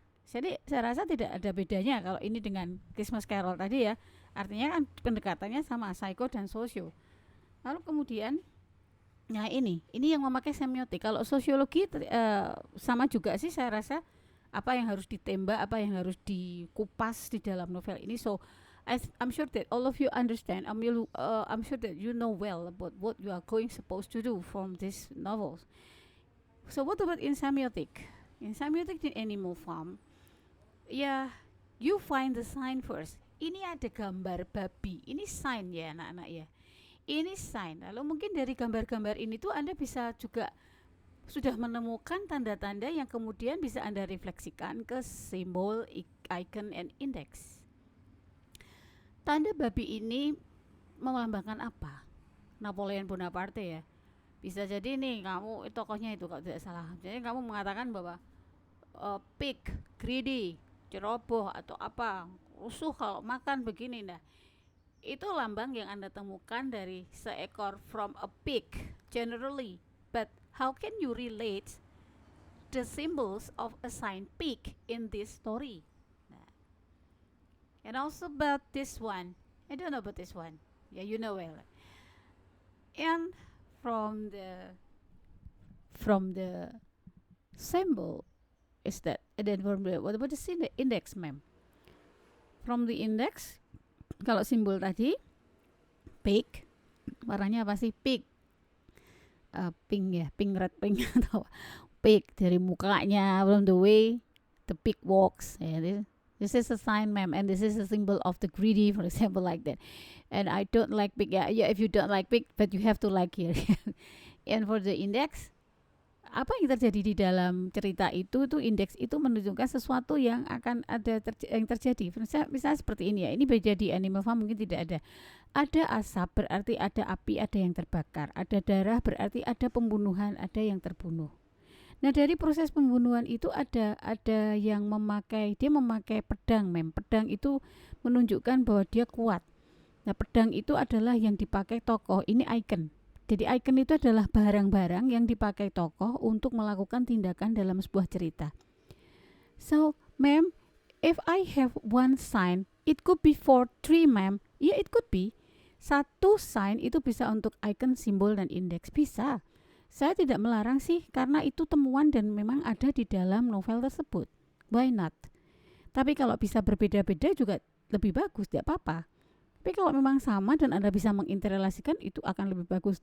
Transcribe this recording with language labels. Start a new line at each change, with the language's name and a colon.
Indonesian: Jadi saya rasa tidak ada bedanya kalau ini dengan Christmas Carol tadi ya. Artinya kan pendekatannya sama, psiko dan sosio. Lalu kemudian nah ini yang memakai semiotik. Kalau sosiologi sama juga sih saya rasa, apa yang harus ditembak, apa yang harus dikupas di dalam novel ini.
English: So I'm sure that all of you understand. I'm sure that you know well about what you are supposed to do from these novels. So what about in semiotic? In semiotic in Animal Farm, ya you find the sign first.
Indonesian: Ini ada gambar babi. Ini sign ya anak-anak ya. Ini sign. Lalu mungkin dari gambar-gambar ini tuh Anda bisa juga sudah menemukan tanda-tanda yang kemudian bisa Anda refleksikan ke simbol, icon, and index. Tanda babi ini melambangkan apa? Napoleon Bonaparte ya. Bisa jadi nih kamu tokohnya itu kalau tidak salah. Jadi kamu mengatakan bahwa pig, greedy, ceroboh atau apa, rusuh kalau makan begini. Nah, itu lambang yang Anda temukan dari seekor
English: from a pig generally. But how can you relate the symbols of a sign pig in this story? Nah, and also about this one. I don't know about this one. Yeah, you know well. And from the symbol is that, and then from the what about the index, ma'am? From the index,
Indonesian: kalau simbol tadi pig, warnanya apa sih?
English: Pig, pink ya, pink red pink
Indonesian: atau pig dari mukanya,
English: from the way the pig walks. Yeah, this is a sign, ma'am, and this is a symbol of the greedy, for example, like that. And I don't like pig. Yeah, if you don't like pig, but you have to like here. And for the index,
Indonesian: apa yang terjadi di dalam cerita itu indeks itu menunjukkan sesuatu yang akan ada yang terjadi. Misalnya seperti ini ya. Ini beda di animal farm mungkin tidak ada. Ada asap berarti ada api, ada yang terbakar. Ada darah berarti ada pembunuhan, ada yang terbunuh. Nah, dari proses pembunuhan itu ada yang memakai pedang, mem. Pedang itu menunjukkan bahwa dia kuat. Nah, pedang itu adalah yang dipakai tokoh. Ini icon. Jadi icon itu adalah barang-barang yang dipakai tokoh untuk melakukan tindakan dalam sebuah cerita.
English: So, ma'am, if I have one sign, it could be for three, ma'am. Yeah, it could be.
Indonesian: Satu sign itu bisa untuk icon, simbol, dan indeks. Bisa. Saya tidak melarang sih, karena itu temuan dan memang ada di dalam novel tersebut.
English: Why not?
Indonesian: Tapi kalau bisa berbeda-beda juga lebih bagus, tidak apa-apa. Tapi kalau memang sama dan Anda bisa menginterrelasikan, itu akan lebih bagus.